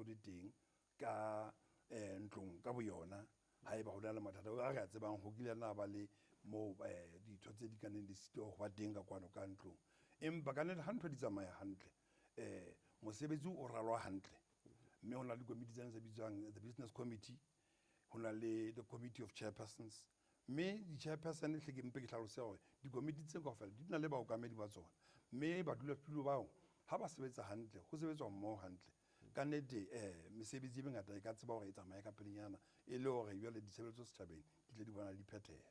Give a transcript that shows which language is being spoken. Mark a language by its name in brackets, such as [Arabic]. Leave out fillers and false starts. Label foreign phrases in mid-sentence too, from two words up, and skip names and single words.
[Southern Sotho] le teng ka ntlong ka boyona haeba ho na le mathata a re a tsebang ho kile na ba le mo ditho tse di ka neng di sito ho ba teng ka kwano ka ntlong empa ka nnete ha ntho di tsamaya hantle mosebetsi o ralwa hantle mme ho na le committee tsena tse bitswang [English] the business committee [Southern Sotho] ho na le [English] the committee of chairpersons [Southern Sotho] mme di-chairperson hle ke mpe ke hlalose hore di-committee tse kaofela di na le baokamedi ba tsona mme badulasetulo bao ha ba sebetsa hantle ho sebetswa mmoho hantle ka nnete mesebetsi e mengata e ka tseba hore e tsamaya ka pelenyana e le hore jwale ditshebeletso setjhabeng di tle di bona di phetheha